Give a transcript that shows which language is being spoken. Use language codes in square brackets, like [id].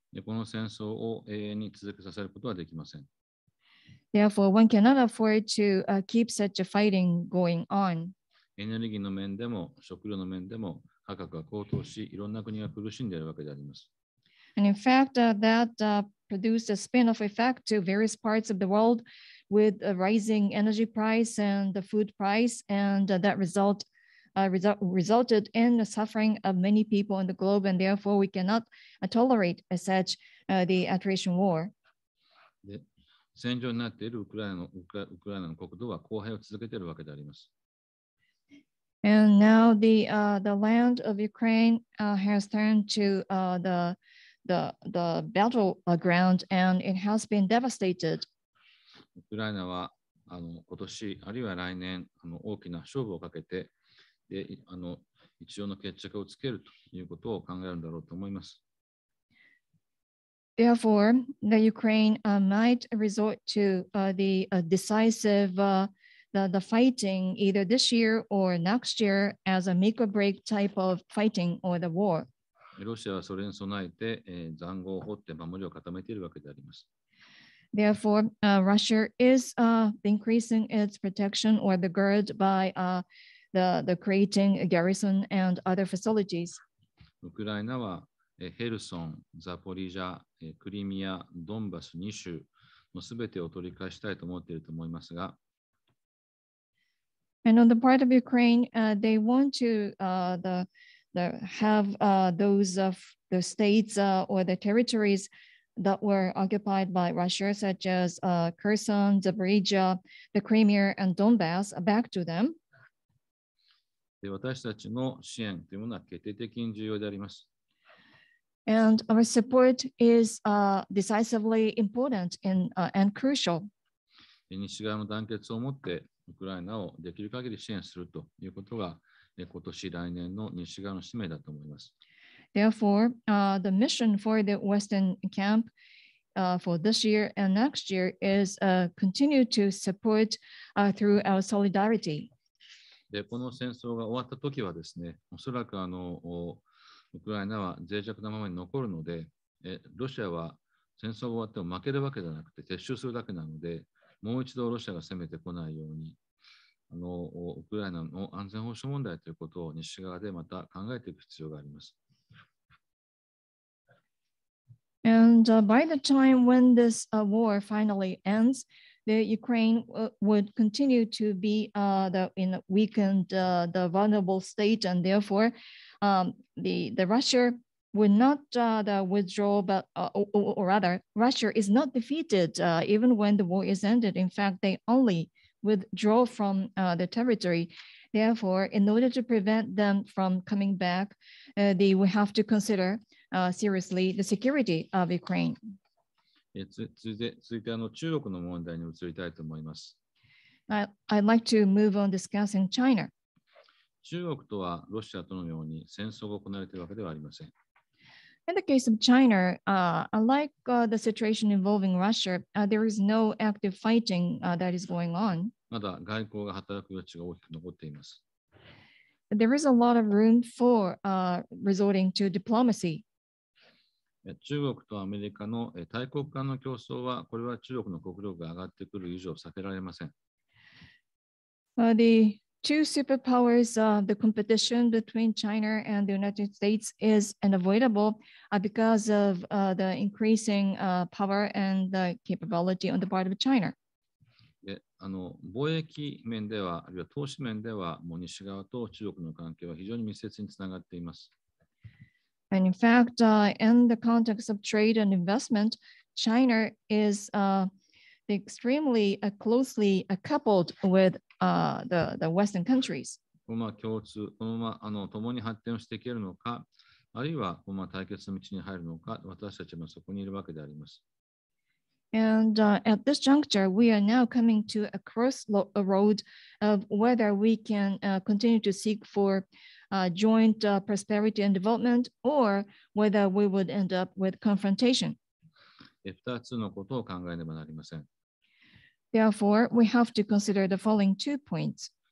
[ja] この戦争を永遠に続けさせることはできません。 [en] Therefore, one cannot afford to keep such a fighting going on. [ja] エネルギーの面でも食料の面でも価格が高騰し、いろんな国が苦しんでいるわけであります。 [en] And in fact, that produced a spin-off effect to various parts of the world with a rising energy price and the food price, and that resulted in the suffering of many people in the globe, and therefore we cannot tolerate such the attrition war. [ja] で、戦場になっているウクライナの国土は荒廃を続けているわけであります。 [en] And now the land of Ukraine has turned to the battleground, and it has been devastated. [ja] ウクライナは今年あるいは来年大きな勝負をかけて一応の決着をつけるということを考えるんだろうと思います。 [en] Therefore, the Ukraine might resort to the decisive the fighting either this year or next year as a make or break type of fighting or the war. [ja] ロシアはそれに備えて塹壕を掘って守りを固めているわけであります。 [en] Therefore, Russia is increasing its protection or the guard by the creating a garrison and other facilities. [ja] ウクライナはヘルソン、ザポリージャ、クリミア、ドンバス2州のすべてを取り返したいと思っていると思いますが、 [en] And on the part of Ukraine, they want to have those the states or the territories that were occupied by Russia, such as Kherson, Zaporizhia, the Crimea, and Donbass, back to them. [ja] で私たちの支援というものは決定的に重要であります。 [en] And our support is decisively important and crucial. [ja] 西側の団結をもってウクライナをできる限り支援するということが今年来年の西側の使命だと思います。 [en] Therefore, the mission for the Western camp for this year and next year is continue to support through our solidarity. [ja] でこの戦争が終わったときはですね、おそらくウクライナは脆弱なままに残るので、ロシアは戦争が終わっても負けるわけではなくて撤収するだけなので、もう一度ロシアが攻めてこないように、ウクライナの安全保障問題ということを西側でまた考えていく必要があります。 [en] And by the time when this war finally ends, the Ukraine would continue to be in a weakened, the vulnerable state, and therefore the Russia would not withdraw, but or rather, Russia is not defeated even when the war is ended. In fact, they only withdraw from the territory. Therefore, in order to prevent them from coming back, they will have to consider seriously the security of Ukraine. [ja] 続いて中国の問題に移りたいと思います。 [en] I'd like to move on discussing China. [ja] 中国とはロシアとのように戦争が行われているわけではありません。 [en] In the case of China, unlike the situation involving Russia, there is no active fighting that is going on. [ja] まだ外交が働く余地が大きく残っています。 [en] There is a lot of room for resorting to diplomacy. [ja] 中国とアメリカの大国間の競争は、これは中国の国力が上がってくる以上避けられません。 [en] The two superpowers, the competition between China and the United States is unavoidable because of the increasing power and the capability on the part of China. [ja] で貿易面では、あるいは投資面では、もう西側と中国の関係は非常に密接につながっています。 [en] And in fact, in the context of trade and investment, China is extremely closely coupled with the Western countries. [ja] このまま共に発展をしていけるのか、あるいはこのまま対決の道に入るのか、私たちもそこにいるわけであります。 [en] And at this juncture, we are now coming to a crossroad of whether we can continue to seek for joint prosperity and development, or whether we would end up with confrontation. [ja] 2つのことを考えねばなりません。 [en] Therefore, we have to consider the following 2 points.